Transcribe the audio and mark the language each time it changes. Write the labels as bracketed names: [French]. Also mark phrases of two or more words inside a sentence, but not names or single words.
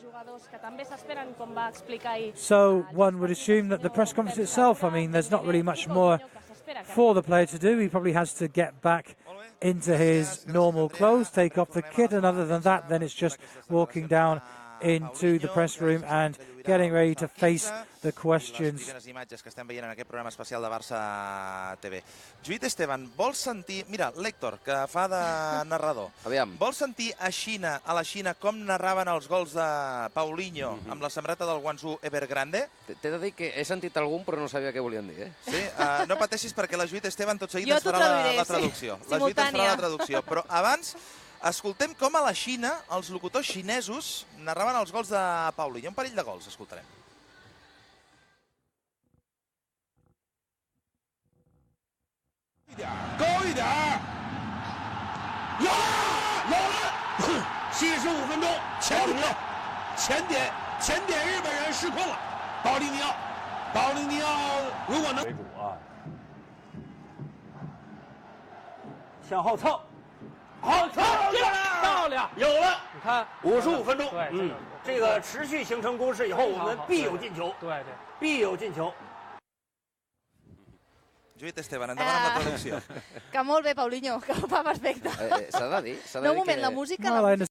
[English] So one would assume that the press conference itself, I mean, there's not really much more for the player to do. He probably has to get back into his normal clothes, take off the kit, and other than that, then it's just walking down into the press room and getting ready to face the questions. [Catalan] Imatges que estem veient en aquest programa especial de Barça TV. Lluís Esteban, vols sentir... Mira, l'Héctor, que fa de narrador. Aviam. Vols sentir a la Xina com narraven els gols de Puallinho amb la samarreta del Guangzhou Evergrande? T'he de dir que he sentit algun, però no sabia què volien dir, eh? Sí? No pateixis, perquè la Lluís Esteban tot seguit ens farà la traducció. La Lluís ens farà la traducció. Però abans, escoltem com a la Xina, els locutors xinesos narraven els gols de Puallinho. Un parell de gols, escoltarem. [Chinese] 高一点，有了！75分钟，前点日本人失控了。保利尼奥如果能为主啊，向后蹭，好蹭进来，漂亮，有了！你看，55分钟，这个持续形成攻势以后，我们必有进球，对，必有进球。 [Catalan] Lluís Esteban, endavant amb la traducció. Que molt bé, Puallinho, que ho fa perfecte. S'ha de dir. No, un moment, la música...